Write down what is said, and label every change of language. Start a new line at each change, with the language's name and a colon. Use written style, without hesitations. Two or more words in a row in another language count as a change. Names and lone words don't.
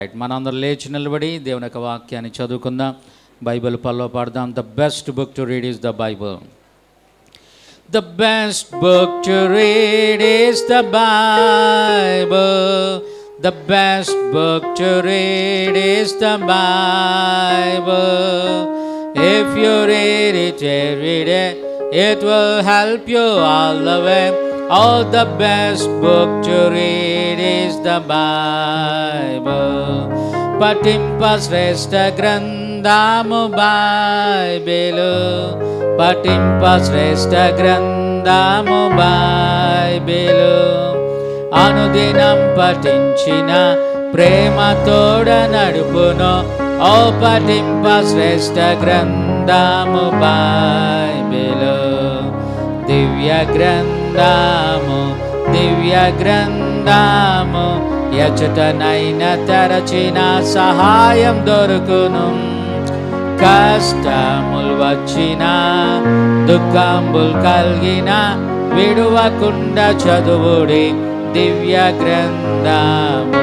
Telugu: మనందరం లేచి నిలబడి దేవుని యొక్క వాక్యాన్ని చదువుకుందాం. బైబిల్ పల్లో పాడదాం.
English: The best book to read is the Bible. The best book to read is the Bible. The best book to read is the Bible. If you read it every day it will help you all the way. Oh, the best book to read is the Bible.
Telugu: పఠింప శ్రేష్ఠ గ్రంథము Bible. పఠింప శ్రేష్ఠ గ్రంథము Bible. అనుదినం పఠించిన ప్రేమ తోడ నడుపునో. ఓ, పఠింప శ్రేష్ఠ గ్రంథము Bible. దివ్య గ్రంథము ఎచటనైన తెరచిన సహాయం దొరుకును. కష్టములు వచ్చిన దుఃఖంబులు కలిగిన విడువకుండా చదువుడి దివ్య గ్రంథము.